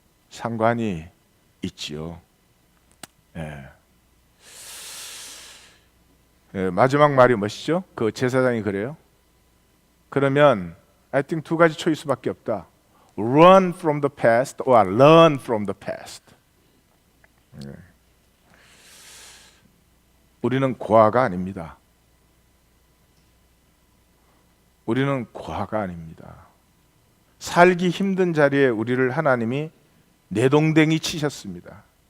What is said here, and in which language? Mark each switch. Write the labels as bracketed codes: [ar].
[ko] 상관이 있지요. 예. 마지막 말이 멋있죠? 그 제사장이 그래요. 그러면 [en] I think [ko] 두 가지 초이스밖에 없다. [en] Run from the past or learn from the past. [ko] 우리는 고아가 아닙니다. 우리는 고아가 아닙니다. 살기 힘든 자리에 우리를 하나님이 내동댕이 치셨습니다.